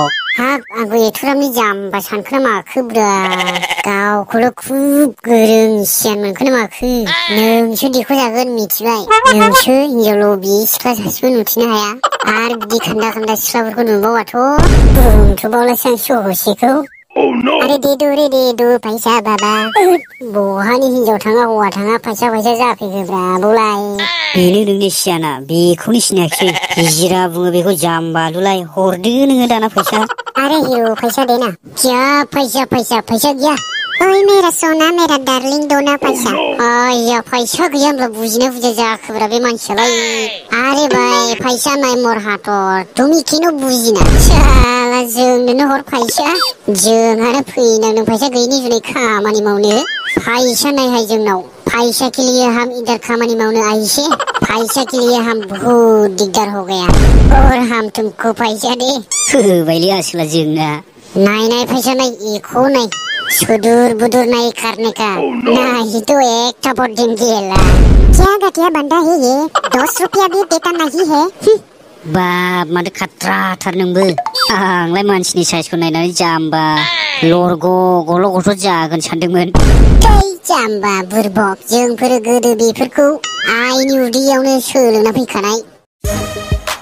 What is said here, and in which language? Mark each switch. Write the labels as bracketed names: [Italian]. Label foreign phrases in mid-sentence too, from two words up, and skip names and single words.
[Bodo] हाब आंबो एथ'रामनि जाम्बा सानखोना माखोब्रा गावखौल' खुब गोरों सियान मोनखोना माखो नोंसो देखौ जागोन मिथिबाय नोंसो हिनजाव लबि सिख्ला सासेबो नुथिनो हाया आरो बिदि खान्दा सिख्लाफोरखौ नुबावाथ' बुंथ'बावलासो आं सहसेखौ [Hindi] अरे दे दो [Bodo] फैसा बाबा बहानि हिनजाव थाङा हौवा थाङा फैसा जाफैगोब्रा बौलाय बेनो नोंनि सियाना बेखौनो सिनायाखिसै हिजिरा बुङो बेखौ जाम्बालुलाय हरदो नोङो दाना फैसा [Hindi] अरे हिरो पैसा देना क्या पैसा गया ओइ मेरा सोना मेरा डार्लिंग दोना पैसा आया पैसा गैया [Bodo] होनब्ला बुजिना जाखोब्रा बे मानसियालाय [Assamese] अरे भाई पैसा नाय मोर हाथर तुमी किनो बुजिना [Bodo] साला जोंनो हर पैसा जोंहानो फैनांदों पैसा गैयिनि जुनै खामानि मावनो पैसा नायहाय जोंनाव [Hindi] पैसा के लिए हम इधर [Bodo] खामानि मावनो [Hindi] आए से पैसा के लिए हम बहुत दिगदार हो गया और हम तुमको पैसा दे [Bodo] होबायलै आसोला जोंना [Assamese] नाय पैसा नाय इको नाय सुदूर बुदूर [Hindi] नहीं करने का नहीं तो एक थप्पड़ दिन गेला क्या घटिया बंदा है ये 10 रुपया भी देता नहीं है [Bodo] बाप माथो खाथ्राथार नोंबो आंलाय मानसिनि साइजखौ नायनानै जाम्बा लरग' गल' गथ' जागोन सानदोंमोन जाम्बा बुरबक जोंफोर गोदो बेफोरखौ आइनि उदैयावनो सोलोंना फैखानाय